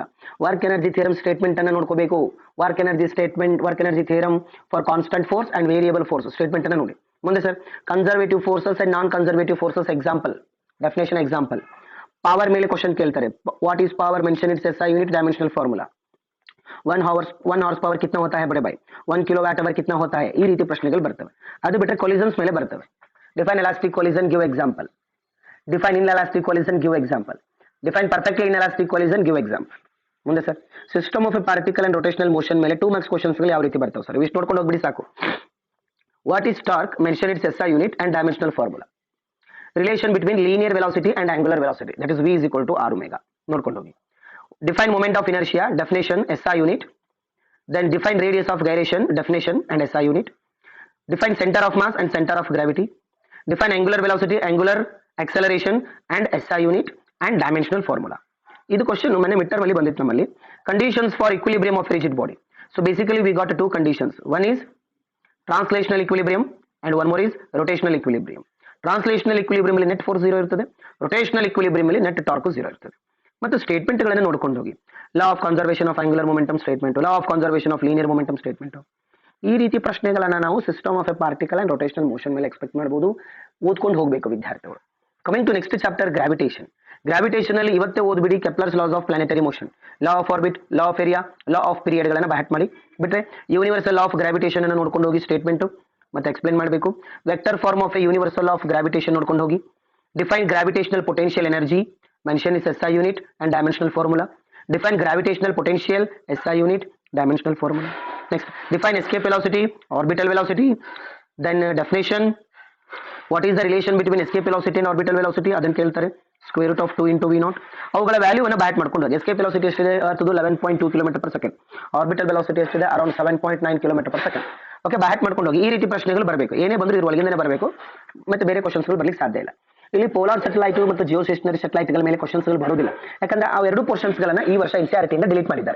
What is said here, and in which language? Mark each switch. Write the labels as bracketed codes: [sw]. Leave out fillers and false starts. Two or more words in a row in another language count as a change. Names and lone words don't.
[en] work energy theorem statement [kn] ಅನ್ನ ನೋಡ್ಕೋಬೇಕು. [en] work energy theorem for constant force and variable force statement [kn] ಅನ್ನ ನೋಡಿ. ಮುಂದೆ ಸರ್ [en] conservative forces and non conservative forces example, definition example. [kn] ಪವರ್ ಮೇಲೆ ಕ್ವಶನ್ ಕೇಳ್ತಾರೆ, [en] what is power, mention its SI unit, dimensional formula. [hi] 1 [en] horse power [hi] कितना होता है बड़े भाई, 1 [en] kilowatt hour [hi] कितना होता है, [kn] ಈ ರೀತಿ ಪ್ರಶ್ನೆಗಳು ಬರ್ತವೆ. ಅದು ಬಿಟ್ಟರೆ ಕೊಲಿಷನ್ಸ್ ಮೇಲೆ ಬರ್ತವೆ. [en] define elastic collision, give example. define inelastic collision, give example. define perfectly inelastic collision, give example. [kn] ಮುಂದೆ ಸರ್ [en] system of a particle and rotational motion [kn] ಮೇಲೆ 2 [en] marks questions [kn] ಯಾವ ರೀತಿ ಬರ್ತವೆ ಸರ್? ಇಷ್ಟು ನೋಡ್ಕೊಂಡು ಹೋಗ್ಬಿಡಿ ಸಾಕು. [en] what is torque, mention its SI unit and dimensional formula. relation between linear velocity and angular velocity, that is v is equal to r omega. [kn] ನೋಡ್ಕೊಂಡು ಹೋಗಿ. [en] define moment of inertia, definition SI unit. Then define radius of gyration, definition and SI unit. Define center of mass and center of gravity. Define angular velocity, angular acceleration and SI unit and dimensional formula. [kn] ಇದು ಕ್ವಶನ್ ಮೊನ್ನೆ [en] mid term [kn] ಅಲ್ಲಿ ಬಂದಿತ್ತು ನಮ್ಮಲ್ಲಿ. [en] conditions for equilibrium of rigid body. so basically we got 2 conditions. one is translational equilibrium and one more is rotational equilibrium. translational equilibrium [kn] ಅಲ್ಲಿ [en] net force [kn] 0 ಇರ್ತದೆ, [en] rotational equilibrium [kn] ಅಲ್ಲಿ [en] net torque [kn] 0 ಇರ್ತದೆ. ಮತ್ತು ಸ್ಟೇಟ್ಮೆಂಟ್ಗಳನ್ನು ನೋಡ್ಕೊಂಡು ಹೋಗಿ. [en] law of conservation of angular momentum statement, law of conservation of linear momentum statement. [kn] ಈ ರೀತಿ ಪ್ರಶ್ನೆಗಳನ್ನ ನಾವು [en] system of a particle and rotational motion [kn] ಮೇಲೆ ಎಕ್ಸ್ಪೆಕ್ಟ್ ಮಾಡಬಹುದು. ಓದ್ಕೊಂಡು ಹೋಗಬೇಕು ವಿದ್ಯಾರ್ಥಿಗಳು. [en] coming to next chapter, gravitation. [kn] ಗ್ರಾವಿಟೇಷನ್ ಅಲ್ಲಿ ಇವತ್ತೇ ಓದ್ಬಿಡಿ [en] Kepler's laws of planetary motion, law of orbit, law of area, law of period [kn] ಗಳನ್ನ ಬ್ಯಾಟ್ ಮಾಡಿ ಬಿಟ್ರೆ [en] universal law of gravitation [kn] ಅನ್ನು ನೋಡ್ಕೊಂಡು ಹೋಗಿ, ಸ್ಟೇಟ್ಮೆಂಟ್ ಮತ್ತೆ ಎಕ್ಸ್ಪ್ಲೇನ್ ಮಾಡಬೇಕು. [en] vector form of a universal of gravitation [kn] ನೋಡ್ಕೊಂಡು ಹೋಗಿ. [en] define gravitational potential energy, mention is SI unit and dimensional formula. Define gravitational potential, SI unit, dimensional formula. Next, define escape velocity, orbital velocity. Then definition, what is the relation between escape velocity and orbital velocity? [kn] ಅದನ್ನು ಕೇಳ್ತಾರೆ. [en] square root of 2 into v0. [kn] ಅವುಗಳ ವ್ಯಾಲ್ಯೂವನ್ನು ಬ್ಯಾಟ್ ಮಾಡ್ಕೊಂಡು ಹೋಗಿ. [en] escape velocity [kn] ಎಷ್ಟಿದೆ? ಅರ್ಥದ್ದು 11.2 km/s. [en] orbital velocity [kn] ಎಷ್ಟಿದೆ? ಅರೌಂಡ್ 7.9 km/s. ಓಕೆ, ಬ್ಯಾಟ್ ಮಾಡ್ಕೊಂಡು ಹೋಗಿ. ಈ ರೀತಿ ಪ್ರಶ್ನೆಗಳು ಬರಬೇಕು. ಏನೇ ಬಂದರೂ ಇದ್ರ ಒಳಗಿಂದನೇ ಬರಬೇಕು, ಮತ್ತೆ ಬೇರೆ ಕ್ವಶನ್ಸ್ಗಳು ಬರ್ಲಿಕ್ಕೆ ಸಾಧ್ಯ ಇಲ್ಲ. ಇಲ್ಲಿ [en] polar satellite [kn] ಮತ್ತು [en] geo stationary satellite [kn] ಗಳ ಮೇಲೆ ಕ್ವಶನ್ಸ್ಗಳು ಬರುವುದಿಲ್ಲ, ಯಾಕಂದ್ರೆ ಆ ಎರಡು ಪೋರ್ಷನ್ಸ್ ಗಳನ್ನ ಈ ವರ್ಷ NCERT ಇಂದ ಡಿಲೀಟ್ ಮಾಡಿದ್ದಾರೆ.